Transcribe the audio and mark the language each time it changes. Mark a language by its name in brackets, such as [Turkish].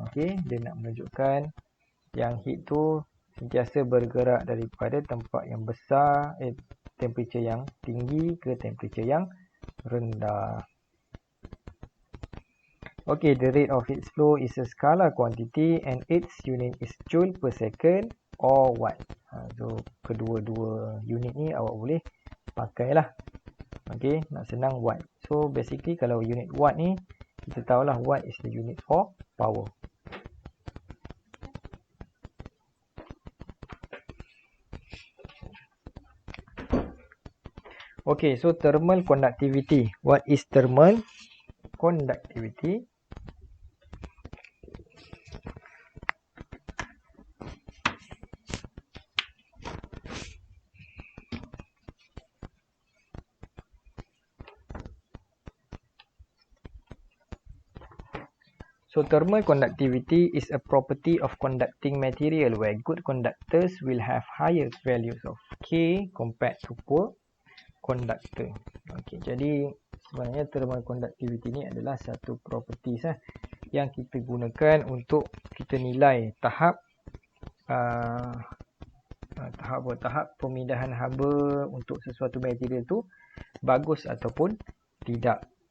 [Malay] Okey, dia nak menunjukkan yang heat tu sentiasa bergerak daripada tempat yang besar, temperature yang tinggi ke temperature yang rendah. [English] Okay, the rate of heat flow is a scalar quantity and its unit is joule per second or watt. [Malay] So, kedua-dua unit ni awak boleh pakailah. Okay, nak senang watt. So, basically kalau unit watt ni, kita tahulah watt is the unit for power. [English] Okay, so thermal conductivity. What is thermal conductivity? So thermal conductivity is a property of conducting material where good conductors will have higher values of K compared to poor conductor. [Malay] Okey, jadi sebenarnya thermal conductivity ni adalah satu properties yang kita gunakan untuk kita nilai tahap tahap pemindahan haba untuk sesuatu material tu bagus ataupun tidak.